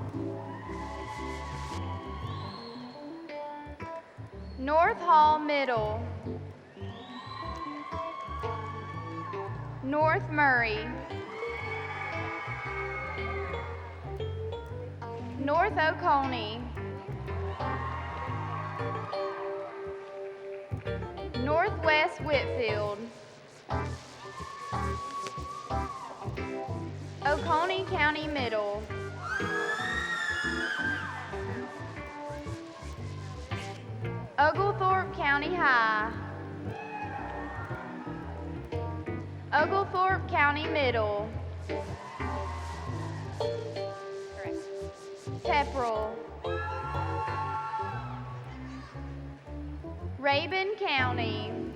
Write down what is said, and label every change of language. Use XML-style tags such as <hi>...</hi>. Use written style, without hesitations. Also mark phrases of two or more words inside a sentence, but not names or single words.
<en>North Hall Middle, North Murray, North Oconee, Northwest Whitfield, Oconee County Middle, Oglethorpe County High, Oglethorpe County Middle, Pepperell, Rabun County,</en>